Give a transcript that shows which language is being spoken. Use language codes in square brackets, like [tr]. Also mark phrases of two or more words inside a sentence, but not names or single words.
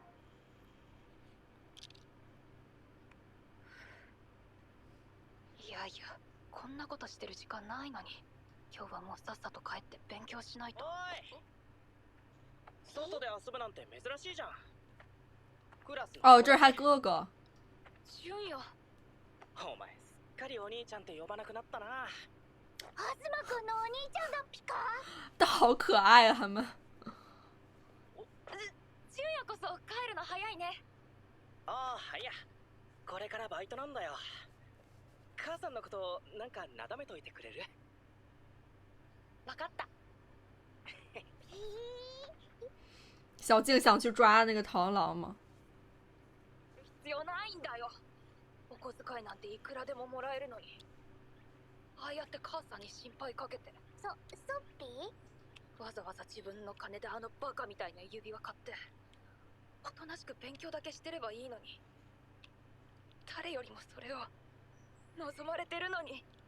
[ja] いやこんなことしてる時間ないのに。今日はもうさっさと帰って勉強しないと。おい、外で遊ぶなんて珍しいじゃん。クラス [zh] 哦，这是他哥哥。 [ja] 純也。お前すっかりお兄ちゃんって呼ばなくなったな。東くんのお兄ちゃんだっぴか。 [zh] 但好可爱啊，他们。 [ja] 純也こそ帰るの早いね。ああ、いや、これからバイトなんだよ。母さんのことなんかなだめといてくれる？わかった。 [zh] 小静想去抓那个螳螂吗？ [ja] 必要ないんだよ。お小遣いなんていくらでももらえるのに。ああやって母さんに心配かけて。ソッピー？わざわざ自分の金であのバカみたいな指輪買っておとなしく勉強だけしてればいいのに。誰よりもそれを望まれてるのに。